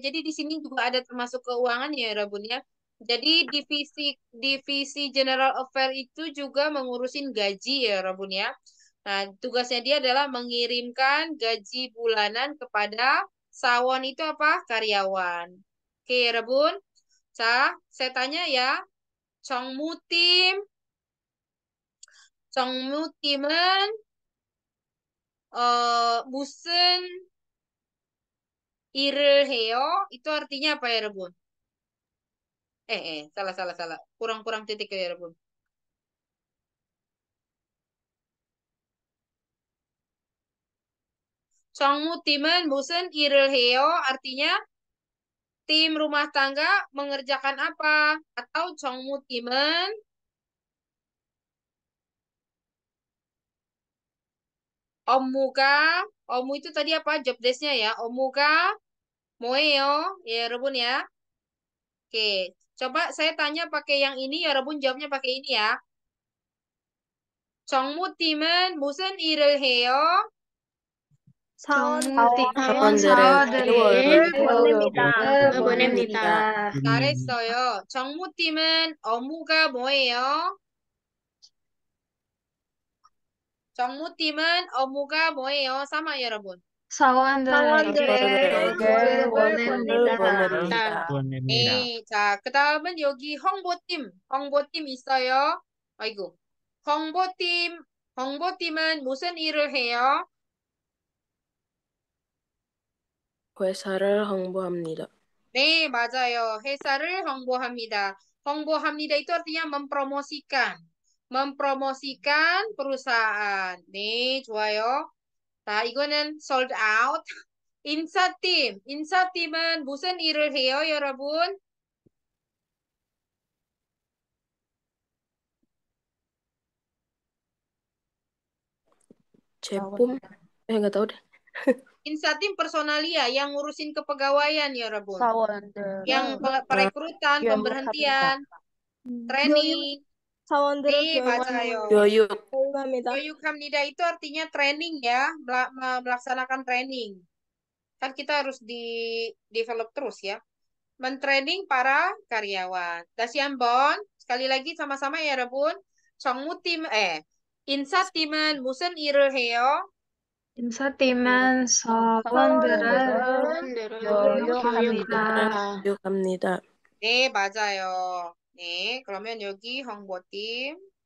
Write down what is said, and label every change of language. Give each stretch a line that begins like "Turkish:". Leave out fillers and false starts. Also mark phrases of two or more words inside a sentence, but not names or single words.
Indonesian: Jadi di sini juga ada termasuk keuangan ya Rabun ya. Jadi divisi General Affair itu juga mengurusin gaji ya Rabun ya. Nah, tugasnya dia adalah mengirimkan gaji bulanan kepada sawon itu apa? Karyawan. Oke, Rebun. Saya tanya ya.
Korean: 정무팀은 무슨 일을 해요?
Indonesian: Itu artinya apa ya, Rebun? Salah. Kurang titik ya, Rebun.
Korean: 정무팀은 무슨 일을 해요?
Indonesian: Artinya tim rumah tangga mengerjakan apa? Atau
Korean: 정무팀은 업무
Indonesian: itu tadi apa?
English: Job desk-
Indonesian: nya ya.
Korean: 업무가 뭐예요?
Indonesian: Ya, Rebun ya. Oke, coba saya tanya pakai yang ini ya, Rebun jawabnya pakai ini ya.
Korean: 정무팀은 무슨 일을 해요? 사원들에게 월급을 보냅니다. 잘했어요. 정무팀은 업무가 뭐예요? 정무팀은 업무가 뭐예요?
Indonesian: sama ya,
Korean: 여러분. 사원들에게 월급을 보냅니다. 보냅니다. 네, 자, 그 다음은 여기 홍보팀 있어요. 아이고, 홍보팀은 무슨 일을 해요? 회사를 홍보합니다. 네, 맞아요. 회사를 홍보합니다.
Indonesian: 홍보합니다 itu artinya mempromosikan perusahaan.
Korean: 네, 좋아요. 자, 이거는
English: sold out.
Korean: 인사팀. 인사팀은 무슨 일을 해요, 여러분? 제품?
Indonesian: nggak tahu deh. Insatim personalia yang ngurusin kepegawaian, yarabbun.
Korean: 사원들은
Indonesian: Yang perekrutan,
Korean: 교육합니다.
Indonesian: pemberhentian, training.
Korean: 사원들은 네, 맞아요. 교육. 교육합니다.
Indonesian: Yoyukhamnida itu artinya training ya, melaksanakan training. Kan kita harus develop terus ya. Mentraining para karyawan.
Korean: 다시 한번
Indonesian: sekali lagi sama-sama ya,
Korean: 여러분. 정무팀, 인사팀은 무슨 일을 해요? 인사팀은 사원들을 교육합니다. 교육합니다. 네, 맞아요. 네, 그러면 여기 홍보팀.